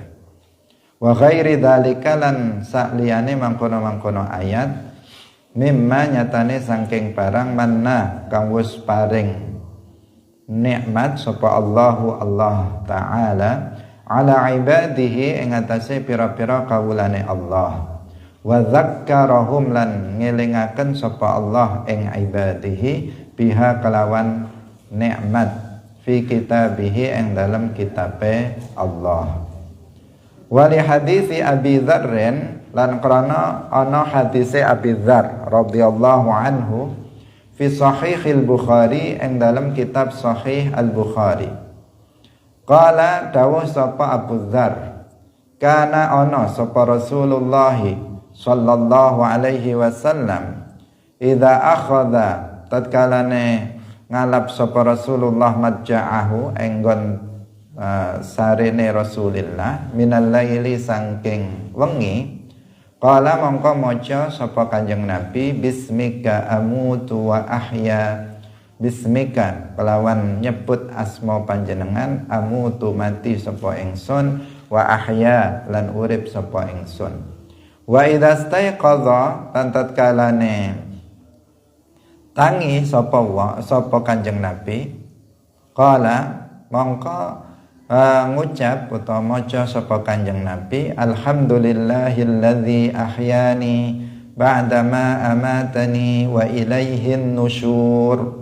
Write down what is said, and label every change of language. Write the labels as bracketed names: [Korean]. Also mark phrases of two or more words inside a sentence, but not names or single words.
[Arabic] وغير ذلك [Javanese] lan sakliyane mangkono-mangkono ayat mimma nyatane saking barang manna kang wis paring nikmat sapa [Arabic] الله الله تعالى على عباده [Javanese] ing atase pira-pira kawulane Allah. [Arabic] وذكرهم [Javanese] lan ngelingaken sapa Allah ing [Arabic] عباده بها [Javanese] kelawan nikmat [Arabic] في كتابه [Javanese] ing dalam kitabe Allah. [Arabic] ولحديث أبي ذر, [Javanese] lan krana ana hadise Abi Dzar [Arabic] رضي الله عنه في صحيح البخاري [Javanese] ing dalam kitab Sahih Al-Bukhari. Qala dawuh sapa Abu Dzar, kana ana sapa Rasulullah [Arabic] صلى الله عليه وسلم إذا أخذ [Javanese] tatkalane ngalap sapa Rasulullah madja'ahu enggon sarene Rasulillah [Arabic] من الليل [Javanese] saking wengi, qala mongko maca sapa Kanjeng Nabi [Arabic] باسمك أموت وأحيا, [Javanese] bismika kelawan nyebut asma panjenengan, amutu mati sapa ingsun, [Arabic] وأحيا [Javanese] lan urip sapa ingsun. [Arabic] وإذا استيقظ [Javanese] lan tatkalane tangi sapa Kanjeng Nabi, qala mongko ngucap utawa maca sapa Kanjeng Nabi, [Arabic] الحمد لله الذي أحياني بعد ما أماتني وإليه النشور.